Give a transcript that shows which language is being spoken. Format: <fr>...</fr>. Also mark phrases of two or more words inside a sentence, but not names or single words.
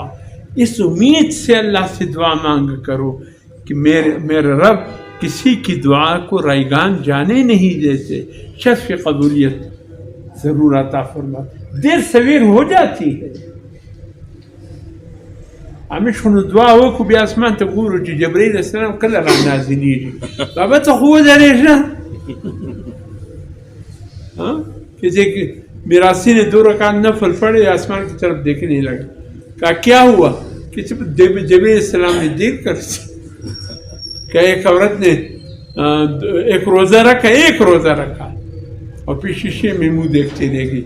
<ur>اس امید سے اللہ سے دعا مانگ کرو کہ میرے رب کسی کی دعا کو رائگان جانے نہیں دیتے, شرف قبولیت ضرور عطا فرما. دیر سویر ہو جاتی ہے.</ur> <ps>ہمیں شنو دعا وکړو بیا اسمان ته ګورو چې جبرائیل السلام کله را نازلیږي. بابا ته خو ودرېږه,</ps> <ur>کہ میراثی نے 2 رکعت نفل پڑھے, آسمان کی طرف دیکھنے لگا. کہا کیا ہوا؟ کہ جبرائیل السلام نے دیر کر دی. کہ ایک عورت نے ایک روزہ رکھا اور پھر شیشے میں منہ دیکھتے رہ گئی.</ur>